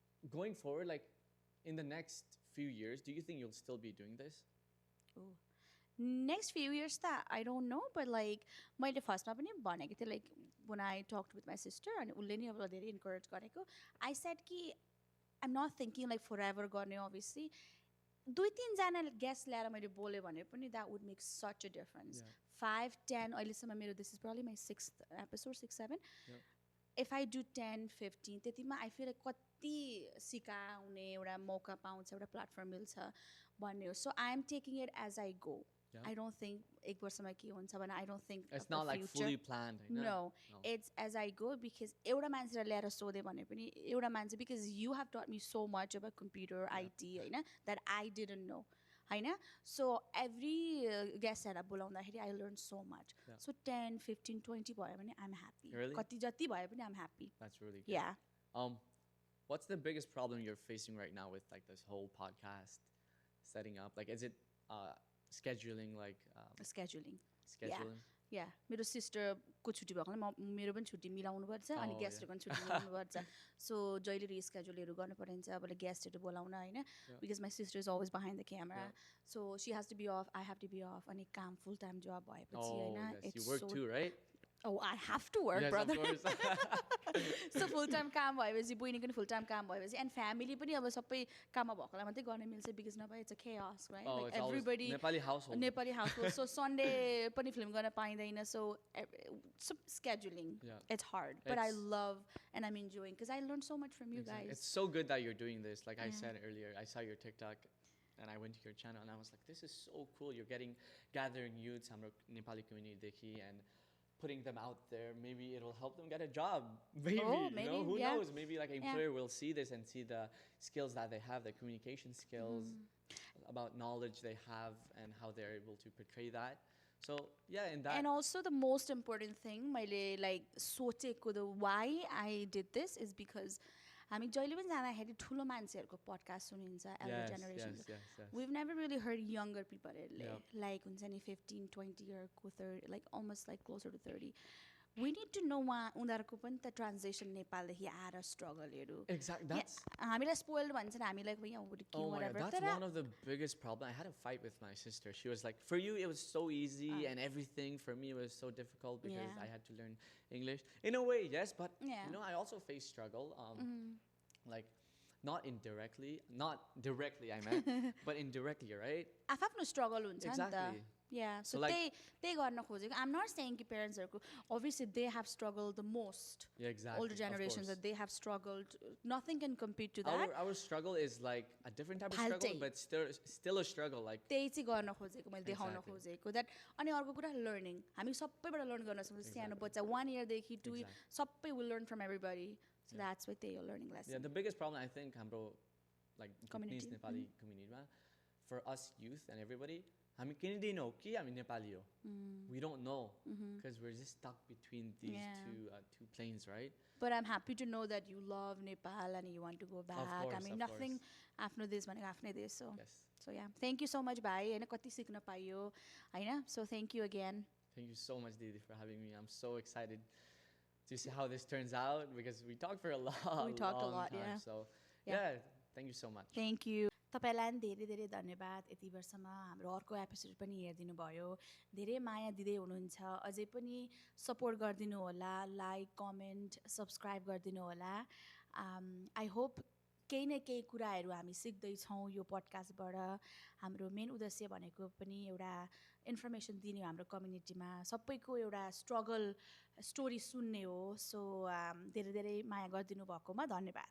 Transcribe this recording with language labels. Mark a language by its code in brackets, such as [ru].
[en] going forward, like in the next few years, do you think you'll still be doing this? Next few years त I don't know, but like [ne] मैले फर्स्टमा पनि भनेको थिएँ [en] like when I talked with my sister [ne] अनि उसले नि अब धेरै [en] encourage गरेको. I said कि I'm not thinking like forever गर्ने obviously. [ne] दुई तिनजना गेस्ट ल्याएर मैले बोलेँ भने पनि that would make such a difference. [en] Yeah. 5, 10 [ne] अहिलेसम्म मेरो [en] this is probably my 6th episode, 6, 7. Yeah. If I do 10, 15 त्यतिमा I feel like [ne] कति सिकाउने एउटा मौका पाउँछ एउटा प्लेटफर्म मिल्छ भन्ने हो. [en] So I am taking it as I go. Yeah. I don't think [ne] एक वर्षमा के हुन्छ भने [en] I don't think It's of the not like future. fully planned. No, it's as I go because [ne] एउटा मान्छेलाई ल्याएर सोधे भने पनि एउटा मान्छे [en] because you have taught me so much about computer IT हैन that I didn't know हैन so every guestहरूलाई बोलाउँदाखेरि I learned so much. Yeah. So 10, 15, 20 [ne] भयो भने [en] I'm happy. Really? [ne] कति जति भयो पनि [en] I'm happy. That's really good. Yeah. What's the biggest problem you're facing right now with like this whole podcast setting up? Like, is it scheduling? Like Scheduling. scheduling? Yeah. [ne] मेरो सिस्टरको छुट्टी भएको मेरो पनि छुट्टी मिलाउनुपर्छ अनि गेस्टहरूको पनि छुट्टी मिलाउनुपर्छ सो जहिले रिस्केड्युलहरू गर्नु परिन्छ अब गेस्टहरू बोलाउन हैन [en] because my sister is always behind the camera so she has to be off [ne] I have to be off अनि काम [en] full time job [ne] भएपछि हैन [en] yes. You work too, right? Oh, I have to work, yes, brother. Of course. [ne] So full time काम भएपछि बहिनीको नि full time काम भएपछि and family पनि अब सबै काममा भएकोलाई मात्रै गर्न मिल्छ because नभए [en] it's a chaos, right? Oh, like it's everybody Nepali household. Nepali household. So Sunday पनि film गर्न पाइँदैन so scheduling it's hard but I love and I'm enjoying because I learned so much from you guys. It's so good that you're doing this. Like I said earlier, I saw your TikTok and I went to your channel and I was like, this is so cool. You're gathering youths [ne] हाम्रो Nepali community देखि [en] and putting them out there. Maybe it'll help them get a job. Maybe, maybe, you know, who yeah. knows? Maybe like an employer will see this and see the skills that they have, the communication skills, about knowledge they have and how they're able to portray that. So yeah, in that. And also the most important thing, मैले like सोचेको the why I did this is because [ne] हामी जहिले पनि जाँदाखेरि ठुलो मान्छेहरूको podcast सुनिन्छ [en] elder generation. Yes. We've never really heard younger people like [ne] हुन्छ नि [en] 15, 20 or 30 like almost like closer to 30. We need to know [ne] उनीहरूको पनि त [en] transition [ne] नेपालदेखि आएर [en] struggle-हरू. Exactly. That's [ne] हामीलाई spoiled भन्छ नि हामी like हुर्कियौँ [en] oh whatever. my God, that's one of the biggest problems. I had a fight with my sister. She was like, for you it was so easy and everything. For me it was so difficult because I had to learn English. In a way, yes, but you know, I also faced struggle. Like not directly I meant, but indirectly, right? [ne] आफ्नो struggle हुन्छ नि त. [en] Exactly. Yeah, so like, [ne] त्यही गर्न खोजेको. [en] I'm not saying कि parents-हरूको obviously they have struggled the most. Yeah, exactly. Older generations that they have struggled. Nothing can compete to that. Our struggle is like a different type of struggle, but still a struggle. Like [ne] त्यही चाहिँ गर्न खोजेको मैले देखाउन खोजेको that अनि अर्को कुरा learning. हामी सबैबाट learn गर्न सक्छौँ. सानो बच्चा [en] 1 year देखि 2 year सबै will learn from everybody. So that's what they are learning lesson. Yeah, the biggest problem I think हाम्रो like community Nepali community for us youth and everybody [ne] हामी Canadian हो कि हामी नेपाली हो. [en] We don't know because we're just stuck between these two planes, right? But I'm happy to know that you love Nepal and you want to go back. Of course, I mean nothing [ne] आफ्नो देश भनेको आफ्नै देश हो. [en] So yeah, thank you so much bhai. [ne] हैन कति सिक्न पाइयो हैन. [en] So thank you again. Thank you so much Didi for having me. I'm so excited to see how this turns out because we talked for a lot. We talked a lot, time, yeah. So yeah, thank you so much. Thank you. [ne] तपाईलाई पनि धेरै धेरै धन्यवाद यति वर्षमा हाम्रो अर्को episode पनि हेरिदिनु भयो धेरै माया दिदै हुनुहुन्छ अझै पनि सपोर्ट गरिदिनु होला लाइक कमेन्ट सब्स्क्राइब गरिदिनु होला आई होप केही न केही कुराहरू हामी सिक्दै छौं यो पडकास्टबाट हाम्रो मेन उद्देश्य भनेको पनि एउटा इन्फर्मेसन दिने हाम्रो कम्युनिटीमा सबैको एउटा स्ट्रगल स्टोरी सुन्ने हो सो धेरै धेरै माया गरिदिनु भएकोमा धन्यवाद